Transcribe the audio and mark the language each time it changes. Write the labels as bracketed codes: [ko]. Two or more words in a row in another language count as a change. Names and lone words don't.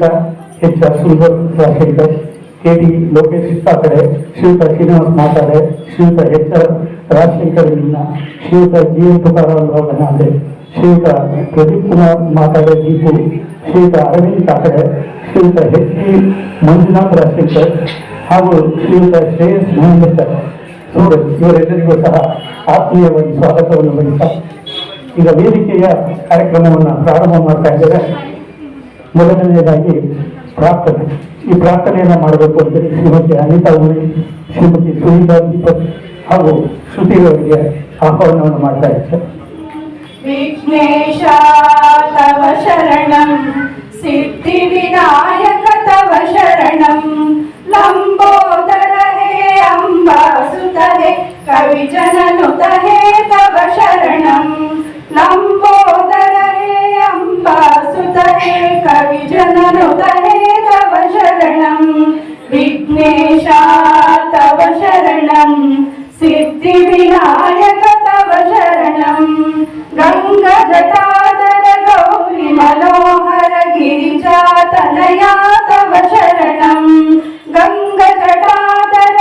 [kn] ಎಚ್ ಆರ್ ಸುಂದರ್ ರಾಜಶೇಖರ್, ಕೆ ಡಿ ಲೋಕೇಶ್ ಕಡೆ, ಶ್ರೀಯುತ ಶ್ರೀನಿವಾಸ್ ಮಾತಾಡೆ, ಶ್ರೀಯುತ ಎಚ್ ಆರ್ ರಾಜಶೇಖರ್ ಇಲ್ಲಿನ, ಶ್ರೀಯುತ ಜಿ ಎನ್ ತುಕಾರಾಮರಾವ್ ಗನಾಥೆ, ಶ್ರೀಯುತ ಪ್ರದೀಪ್ ಕುಮಾರ್ ಮಾತಾಡೆ ದೀಪು, ಶ್ರೀಯುತ ಅರವಿಂದ್ ಕಾಕಡೆ, ಶ್ರೀಯುತ ಎಚ್ ಡಿ ಮಂಜುನಾಥ್ ರಾಜಶೇಖರ್ ಹಾಗೂ ಶ್ರೀಯುತ ಶ್ರೇಯಸ್ ಮಹೇಂದ್ರ ಸೂರಜ್, ಇವರೆಲ್ಲರಿಗೂ ಸಹ ಆತ್ಮೀಯವಾಗಿ ಸ್ವಾಗತವನ್ನು ಬಯಸ್ತಾ ಈಗ ವೇದಿಕೆಯ ಕಾರ್ಯಕ್ರಮವನ್ನು ಪ್ರಾರಂಭ ಮಾಡ್ತಾ ಇದ್ದೇವೆ. ಮೊದಲನೆಯದಾಗಿ ಪ್ರಾರ್ಥನೆ. ಈ ಪ್ರಾರ್ಥನೆಯನ್ನು ಮಾಡಬೇಕು ಅಂತೇಳಿ ಶ್ರೀಮತಿ ಅನಿತಾ ಉಳಿ, ಶ್ರೀಮತಿ ಸುನೀತಾ ದೀಪಕ್ ಹಾಗೂ ಶ್ರುತಿಯವರಿಗೆ ಆಹ್ವಾನವನ್ನು ಮಾಡ್ತಾ ಇದ್ದಾರೆ. [sa] ವಿಘ್ನೇಶ ತವ ಶರಣಂ, ಸಿದ್ಧಿ ವಿನಾಯಕ ತವ ಶರಣಂ, ಲಂಬೋದರ ಹೇ ಅಂಬಾಸುತ ಹೇ ಕವಿ ಜನನುತ ಹೇ ತವ ಶರಣಂ, ಲಂಬೋದರ ಹೇ ಅಂಬಾಸುತ ಹೇ ಕವಿ ಜನನುತ ಹೇ ತವ ಶರಣಂ, ವಿಘ್ನೇಶ ತವ ಶರಣಂ, ಸಿದ್ಧಿ ವಿನಾಯಕ ತವ ಶರಣಂ, ಗಂಗಾ ಜಟಾಧರ ಗೌರಿ ಮನೋಹರ ಗಿರಿಜಾ ತನಯಾ ತವ ಶರಣಂ, ಗಂಗಾ ಜಟಾಧರ